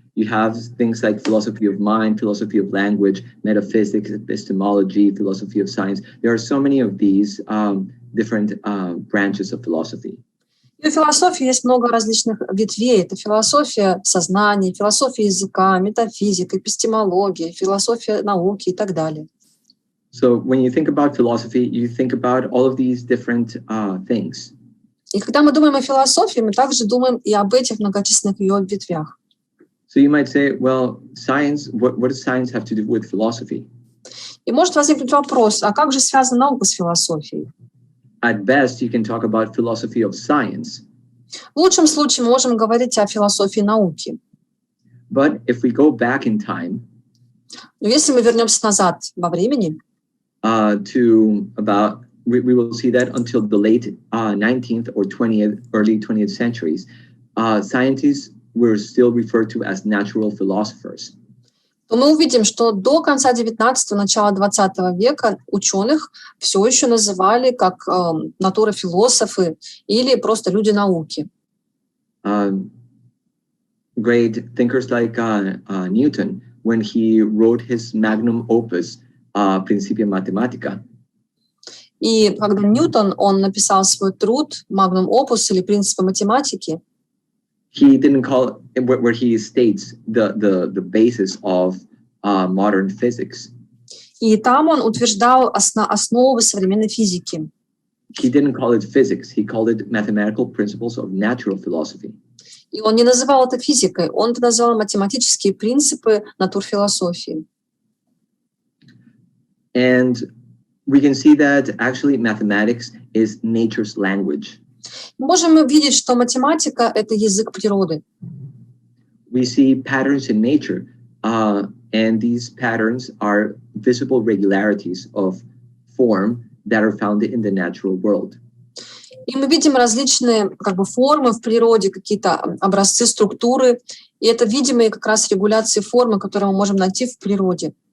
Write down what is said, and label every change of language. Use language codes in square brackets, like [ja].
[en] You have things like philosophy of mind, philosophy of language, metaphysics, epistemology, philosophy of science. There are so many of these different branches of philosophy. [ru] И у философии есть много различных ветвей. Это философия сознания, философия языка, метафизика, эпистемология, философия науки и так далее. [en] So when you think about philosophy, you think about all of these different things. [ru] И когда мы думаем о философии, мы также думаем и об этих многочисленных ее ветвях. [en] So you might say, well, science, what does science have to do with philosophy? [ru] И может возникнуть вопрос, а как же связана наука с философией? [en] At best, you can talk about philosophy of science. [ru] В лучшем случае мы можем говорить о философии науки. [en] But if we go back in time, [ru] но если мы вернемся назад во времени, [en] to about, we will see that until the late 19th or 20th, early 20th centuries, scientists were still referred to as natural philosophers. [ru] то мы увидим, что до конца 19-го, начала 20 века ученых все еще называли как натурофилософы или просто люди науки. [en] Great thinkers like Newton, when he wrote his magnum opus, Principia Mathematica. [ru] И когда Ньютон, он написал свой труд magnum opus или принципы математики, [en] he didn't call it where he states the basis of modern physics. [ru] И там он утверждал основы современной физики. [en] He didn't call it physics. He called it mathematical principles of natural philosophy. [ru] И он не называл это физикой, он это назвал математические принципы натурфилософии. [en] And we can see that actually mathematics is nature's language. [ru] Мы можем видеть, что математика — это язык природы. [en] We see patterns in nature, and these patterns are visible regularities of form that are found in the natural world. [ru] И мы видим различные формы в природе, какие-то образцы, структуры, и это видимые как раз регуляции формы, которые мы можем найти в природе.